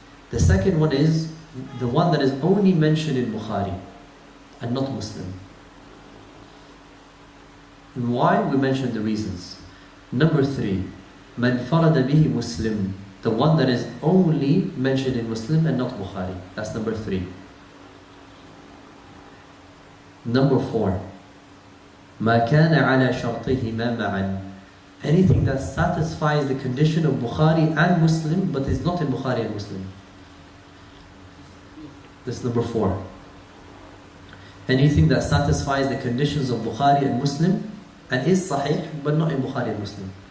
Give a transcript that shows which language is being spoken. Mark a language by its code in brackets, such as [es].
[en] The second one is the one that is only mentioned in Bukhari and not Muslim. And why? We mentioned the reasons. Number 3, [ar] Man farada bihi Muslim. [en] The one that is only mentioned in Muslim and not Bukhari. That's number 3. Number 4, [ar] ما كان على شرطهما معا. [en] Anything that satisfies the condition of Bukhari and Muslim but is not in Bukhari and Muslim. That's number 4. Anything that satisfies the conditions of Bukhari and Muslim and is Sahih but not in Bukhari and Muslim.